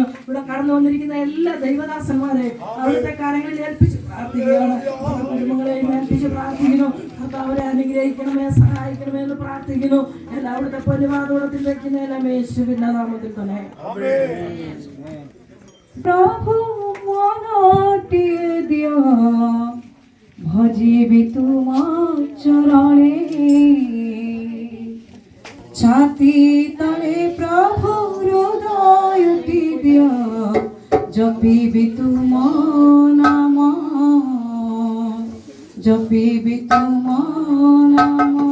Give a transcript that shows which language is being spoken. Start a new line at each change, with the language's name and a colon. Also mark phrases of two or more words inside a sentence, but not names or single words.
Malayalam: ഇവിടെ കടന്നു വന്നിരിക്കുന്ന എല്ലാ ദൈവദാസന്മാരെയും അവിടുത്തെ കാര്യങ്ങളിൽ ഏൽപ്പിച്ച് പ്രാർത്ഥിക്കുകയാണ്. കുടുംബങ്ങളെയും ഏൽപ്പിച്ച് പ്രാർത്ഥിക്കുന്നു. അവരെ അനുഗ്രഹിക്കണമേ, സഹായിക്കണമേ എന്ന് പ്രാർത്ഥിക്കുന്നു. എല്ലാവിടുത്തെ പൊന്നുവാതോടത്തിൽ വെക്കുന്ന എല്ലാം യേശുവിന്റെ നാമത്തിൽ തന്നെ.
Odia: പ്രഭു ମନଟିଏ ଦିଅ ଭଜିବି ତୁମ ଚରଣେ ଛାତି ତଳେ ପ୍ରଭୁ ହୃଦୟଟି ଦିଅ ଜପିବି ତୁମ ନାମ ଜପିବି ତୁମ ନାମ